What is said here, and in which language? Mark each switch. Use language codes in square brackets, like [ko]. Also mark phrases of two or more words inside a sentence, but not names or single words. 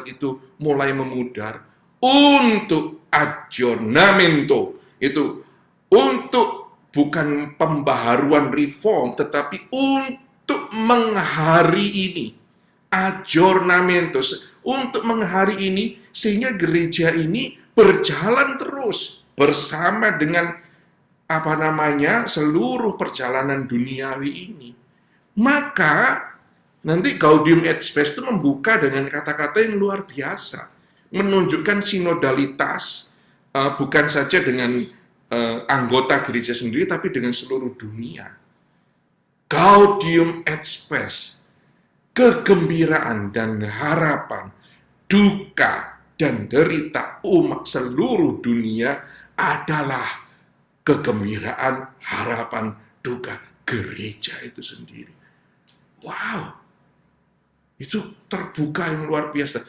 [id] itu mulai memudar, untuk aggiornamento, itu untuk bukan pembaharuan reform, tetapi untuk menghari ini, aggiornamento, untuk menghari ini, sehingga gereja ini berjalan terus bersama dengan seluruh perjalanan duniawi ini. Maka nanti Gaudium et Spes itu membuka dengan kata-kata yang luar biasa, menunjukkan sinodalitas bukan saja dengan anggota gereja sendiri, tapi dengan seluruh dunia. Gaudium et Spes, kegembiraan dan harapan, duka dan derita umat seluruh dunia adalah kegembiraan, harapan, duka gereja itu sendiri. Wow, itu terbuka yang luar biasa.